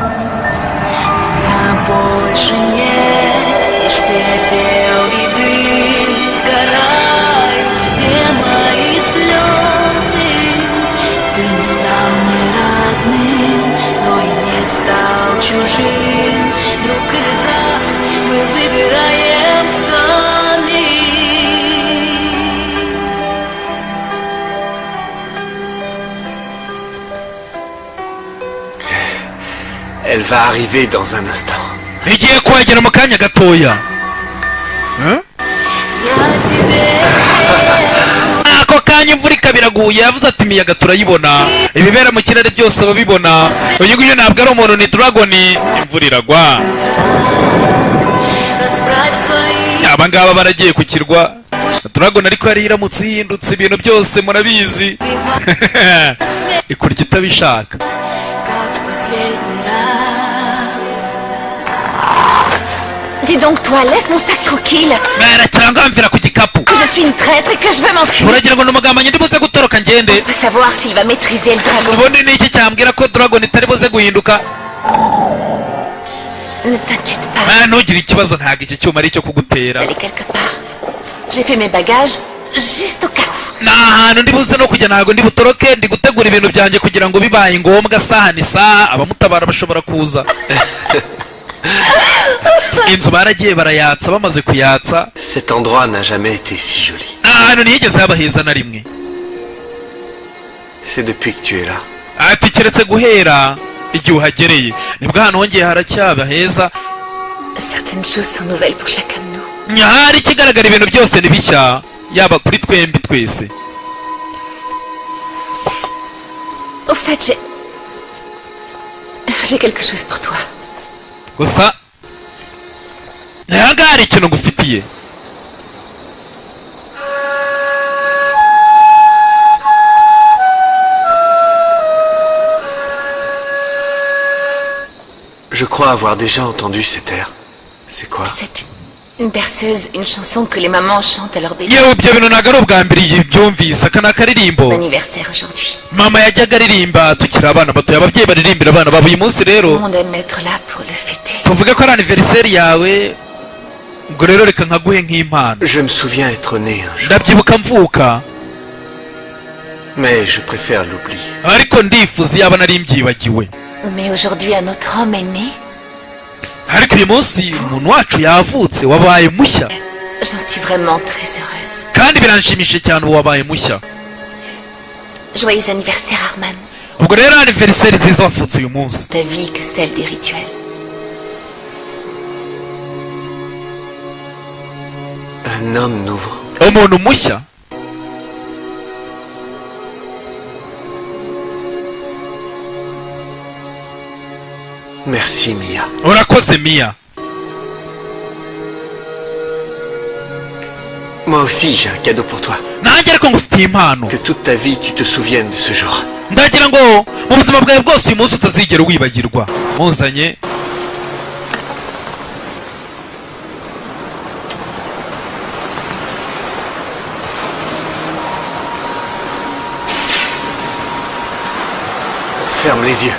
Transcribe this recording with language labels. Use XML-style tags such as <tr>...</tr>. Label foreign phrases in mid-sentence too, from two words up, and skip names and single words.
<ru>Меня больше нет, лишь пепел и дым. Сгорают все мои слезы. Ты не стал мне родным, но и не стал чужим. Друг или враг, мы выбираем сами.</ru> <fr>Elle va arriver dans un instant.</fr> <rw>igiye kuhagera mu kanya gatoya</rw> <ru>Я тебе</ru> <rw>ako kanya imvura ikabiraguye yavuze ati imiyaga turayibona ibibera mu kirere byose babibona uyu nguyu ntabwo ari umuntu ni dragoni imvura iragwa</rw> <ru>расправь свои.</ru> <rw>aba ngaba baragiye ku kirwa dragon ariko yari iramutse ihindutse ibintu byose murabizi ikurya itabishaka</rw> <ru>Как в последний раз.</ru> <fr>Dis donc, toi, laisse mon sac tranquille.</fr> <rw>merekera ngamvira ku gikapu</rw> <fr>Que je suis une traître et que je veux m'enfuir.</fr> <rw>uragira ngo ni umugambanyi ndi buze gutoroka ngende</rw> <fr>Je veux savoir s'il va maîtriser le dragon.</fr> <rw>ubundi ni iki cyambwira ko dragon itari buze guhinduka</rw> <fr>Ne t'inquiète pas.</fr> <rw>Ah, ntugire ikibazo, ntabwo iki cyuma ari icyo kugutera.</rw> <fr>D'aller quelque part. J'ai fait mes bagages juste au cas où.</fr> <rw>nta hantu ndi buze no kujya, ntabwo ndi butoroke, ndi gutegura ibintu byanjye kugira ngo bibaye ngombwa saha ni saha abamutabara bashobora kuza. Inzu baragiye barayatsa, bamaze kuyatsa.</rw> <fr>Cet endroit n'a jamais été si joli.</fr> <rw>Ahantu ntiyigeze haba heza na rimwe.</rw> <fr>C'est depuis que tu es là.</fr> <rw>Ati keretse guhera igihe uhagereye nibwo ahantu hongeye haracyaba heza.</rw> <fr>Certaines choses sont nouvelles pour chacun de nous.</fr> <rw>Nyahari ikigaragara ibintu byose ni bishya, yaba kuri twembi twese.</rw> <fr>Au fait, j'ai quelque chose pour toi.</fr> <rw>Gusa ntago hari ikintu ngufitiye.</rw> <fr>Je crois avoir déjà entendu cet air. C'est quoi? C'est une berceuse, une chanson que les mamans chantent à leur bébé.</fr> <rw>Yewe ibyo bintu ntago ari ubwa mbere byumvise. Aka ni akaririmbo</rw> <fr>Mon anniversaire aujourd'hui.</fr> <rw>mama yajyaga aririmba tukiri abana bato, ababyeyi baririmbira abana babo. Uyu munsi</rw> <fr>Tout le</fr> <rw>rero</rw> <fr>monde aime être là pour le fêter.</fr> <rw>tuvuge ko ari anniversaire yawe, ubwo rero reka nkaguhe nk'impano.</rw> <fr>Je me souviens être né un jour,</fr> <rw>Ndabyibuka mvuka,</rw> <fr>mais je préfère l'oublier.</fr> <rw>ariko ndifuza yaba nari mbyibagiwe.</rw> <fr>Mais aujourd'hui, un autre homme est né.</fr> <rw>Ariko uyu munsi umuntu wacu yavutse, wabaye mushya,</rw> <fr>J'en suis vraiment très heureuse.</fr> <rw>kandi biranshimishije cyane ubu wabaye mushya.</rw> <fr>Joyeux anniversaire, Arman.</fr> <rw>Ubwo rero anniversaire nziza wavutse uyu munsi.</rw> <fr>Ta vie que celle du rituel. Un homme nouveau.</fr> <rw>Umuntu mushya.</rw> <fr>Merci, Mia.</fr> <rw>Urakoze Mia.</rw> <fr>Moi aussi, j'ai un cadeau pour toi.</fr> <rw>Nanjye ariko ngufitiye impano.</rw> <fr>Que toute ta vie, tu te souviennes de ce jour.</fr> <rw>Ndagira ngo mu buzima bwawe bwose uyu munsi utazigera wibagirwa. Muzanye</rw> <fr>Ferme les yeux.</fr>